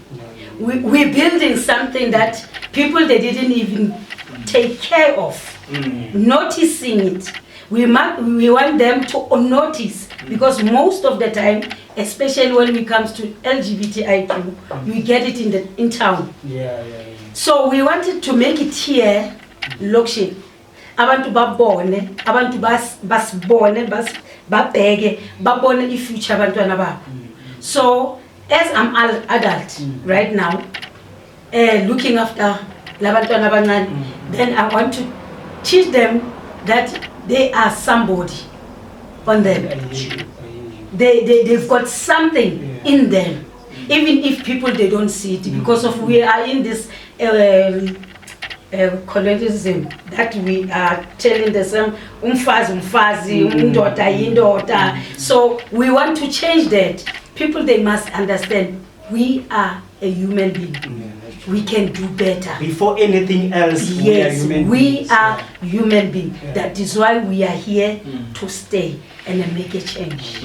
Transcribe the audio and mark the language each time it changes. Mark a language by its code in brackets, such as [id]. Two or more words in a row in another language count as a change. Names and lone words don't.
[en] We're building something that people, they didn't even take care of, noticing it. We want them to notice, because most of the time, especially when it comes to LGBTIQ, we get it in town. So we wanted to make it here, Lokshin. [zu] Abantu babone, abantu basibone, babheke, babone ifuture abantwana babo. [en] So as I'm an adult right now, looking after [zu] labantwana abancane, [en] then I want to teach them that they are somebody on them. They've got something in them, even if people, they don't see it, because of we are in this colonialism that we are telling the same [zu] umfazi, undoda yindoda. [en] So we want to change that. People, they must understand we are a human being. We can do better. Before anything else, yes, we are human beings. That is why we are here to stay and make a change.